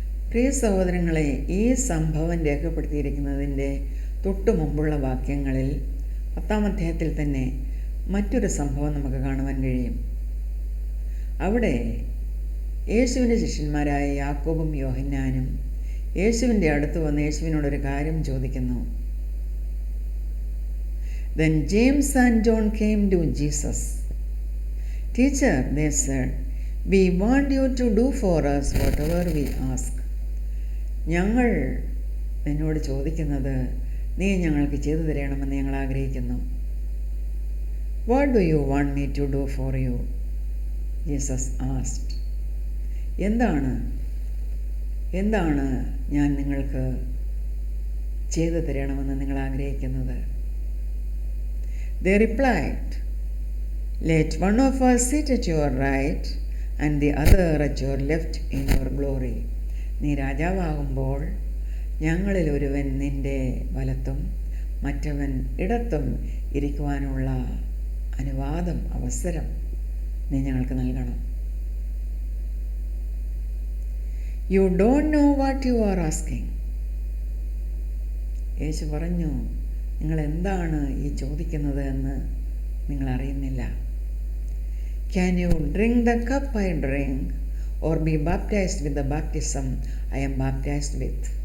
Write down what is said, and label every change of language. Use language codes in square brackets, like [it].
[ml] പ്രിയ സഹോദരങ്ങളെ, ഈ സംഭവം രേഖപ്പെടുത്തിയിരിക്കുന്നതിൻ്റെ തൊട്ടു മുമ്പുള്ള വാക്യങ്ങളിൽ 10-ാം അധ്യായത്തിൽ തന്നെ മറ്റൊരു സംഭവം നമുക്ക് കാണുവാൻ കഴിയും. അവിടെ യേശുവിൻ്റെ ശിഷ്യന്മാരായ യാക്കോബും യോഹന്നാനും യേശുവിൻ്റെ അടുത്ത് വന്ന് യേശുവിനോടൊരു കാര്യം ചോദിക്കുന്നു. [en] Then James and John came to Jesus. Teacher, they said, we want you to do for us whatever we ask. [ml] ഞങ്ങൾ നിന്നോട് ചോദിക്കുന്നത് നീ ഞങ്ങൾക്ക് ചെയ്തു തരണമെന്ന് ഞങ്ങൾ ആഗ്രഹിക്കുന്നു. [en] What do you want me to do for you? Jesus asked. [ml] എന്താണ് ഞാൻ നിങ്ങൾക്ക് ചെയ്തു തരണമെന്ന് നിങ്ങൾ ആഗ്രഹിക്കുന്നത്? [en] They replied, let one of us sit at your right and the other at your left in your glory. [ml] നീ രാജാവാകുമ്പോൾ ഞങ്ങളിൽ ഒരുവൻ നിൻ്റെ വലത്തും മറ്റവൻ ഇടത്തും ഇരിക്കുവാനുള്ള അനുവാദം, അവസരം നീ ഞങ്ങൾക്ക് നൽകണം. [en] You don't know what you are asking. [ml] യേശു പറഞ്ഞു, നിങ്ങൾ എന്താണ് ഈ ചോദിക്കുന്നത് എന്ന് നിങ്ങൾ അറിയുന്നില്ല. [en] Can you drink the cup I drink or be baptized with the baptism I am baptized with?